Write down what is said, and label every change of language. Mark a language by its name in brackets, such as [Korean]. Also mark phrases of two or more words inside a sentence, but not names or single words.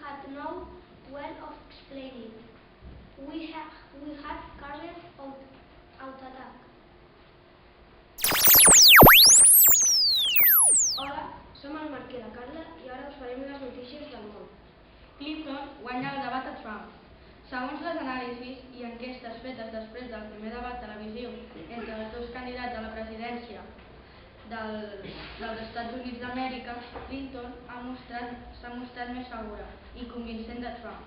[English] no way of explaining it. We had carried out attack. [Catalan] Hola, som el Marc i la Carla i ara us farem les notícies del món. Clinton guanya el debat a Trump. Segons les anàlisis i enquestes fetes després del primer debat televisiu entre els dos candidats a la presidència dels Estats Units d'Amèrica, Clinton s'ha mostrat més segura i convincent de Trump.